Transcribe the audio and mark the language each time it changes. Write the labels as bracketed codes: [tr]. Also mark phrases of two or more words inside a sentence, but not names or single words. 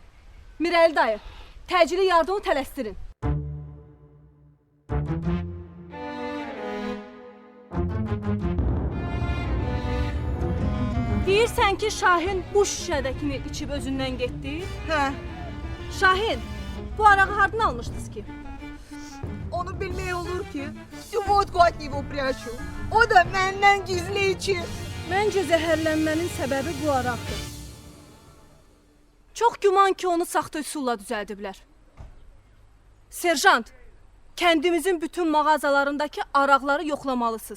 [az] Mirəli dayı, təcili yardımı tələsdirin. Deyirsən ki, Şahin bu şüşədəkini içib özündən getdi? Hə, Şahin, bu arağı hardan almışdınız ki? onu bilmək olur ki, [ru] водку от него прячу. [az] O da məndən gizli içir. Məncə zəhərlənmənin səbəbi bu araqdır. Çox güman ki, onu saxta üsulla düzəldiblər. Serjant, kəndimizin bütün mağazalarındakı araqları yoxlamalısınız.